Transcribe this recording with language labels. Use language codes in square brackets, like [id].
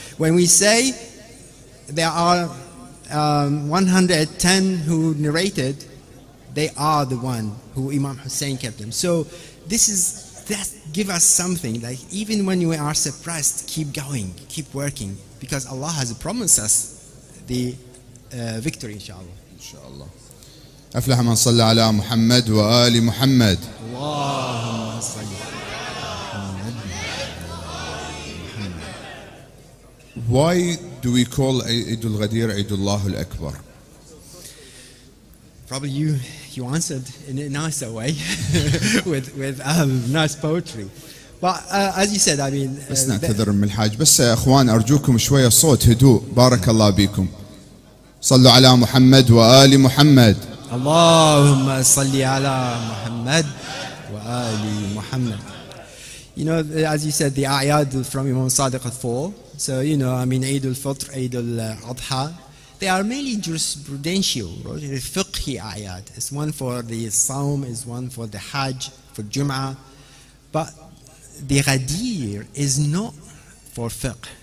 [en] When we say there are 110 who narrated, they are the one who Imam Hussein kept them. So that give us something, like even when we are suppressed, keep going, keep working, because Allah has promised us the victory, inshallah. Inshallah. [ar] أفلح من صلى على محمد وآل محمد. اللهم صل. [en] Why do we call Eid al-Ghadir Eid Allah al-Akbar? Probably you answered in a nicer way with nice poetry. But as you said, I mean, [ar] بس نعتذر من الحاج. بس يا اخوان ارجوكم شويه صوت هدوء. بارك الله بكم. صلوا على محمد وآل محمد. اللهم صل على محمد وآل محمد. [en] You know, as you said, the ayat from Imam Sadiq at 4. So, you know, I mean, Eid al-Fitr, Eid al-Adha, they are mainly jurisprudential, right? Fiqhi ayat. It's one for the Saum, is one for the Hajj, for Jum'ah. But the Ghadir is not for fiqh.